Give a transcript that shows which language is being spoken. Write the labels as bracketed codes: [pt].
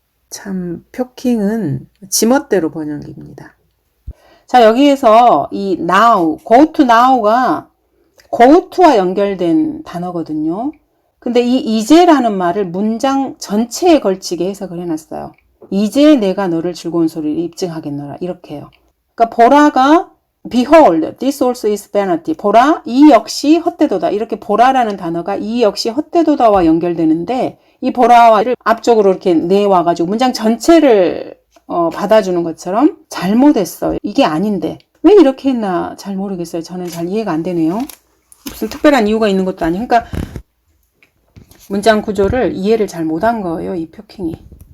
[ko] 참 표킹은 지멋대로 번역입니다. 자, 여기에서 이 now, [en] go to now [ko] 가 go to와 연결된 단어거든요. 근데 이 이제라는 말을 문장 전체에 걸치게 해석을 해놨어요. 이제 내가 너를 즐거운 소리를 입증하겠노라. 이렇게 해요. 그러니까 보라가 [en] behold, this also is vanity. [ko] 보라, 이 역시 헛되도다. 이렇게 보라라는 단어가 이 역시 헛되도다와 연결되는데 이 보라를 앞쪽으로 이렇게 내와가지고 문장 전체를 받아주는 것처럼 잘못했어요. 이게 아닌데 왜 이렇게 했나 잘 모르겠어요. 저는 잘 이해가 안 되네요. 무슨 특별한 이유가 있는 것도 아니고 그러니까 문장 구조를 이해를 잘 못한 거예요. 이 표킹이.